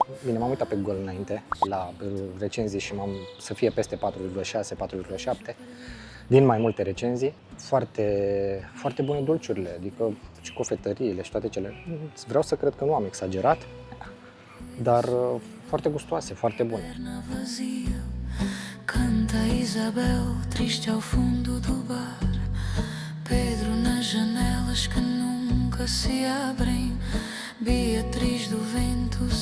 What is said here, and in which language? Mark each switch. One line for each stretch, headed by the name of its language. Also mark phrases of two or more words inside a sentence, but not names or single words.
Romanian: Bine, m-am uitat pe Google înainte, la recenzii și să fie peste 4,6, 4,7, din mai multe recenzii. Foarte, foarte bune dulciurile, adică și cofetăriile și toate cele. Vreau să cred că nu am exagerat, dar foarte gustoase, foarte bune.
Portuguese: Canta Isabel, triste ao fundo do bar. Pedro nas janelas que nunca se abrem. Beatriz do vento